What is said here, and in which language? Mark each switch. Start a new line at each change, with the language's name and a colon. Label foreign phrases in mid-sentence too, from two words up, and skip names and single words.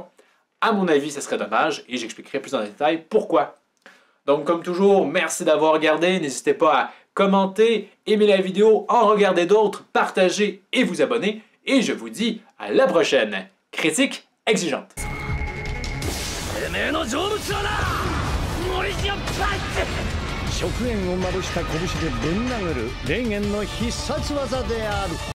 French: À mon avis, ça serait dommage et j'expliquerai plus en détail pourquoi. Donc, comme toujours, merci d'avoir regardé. N'hésitez pas à commenter, aimer la vidéo, en regarder d'autres, partager et vous abonner. Et je vous dis à la prochaine. Critique exigeante.
Japanese: 食塩をまぶした拳でぶん殴る霊言の必殺技である。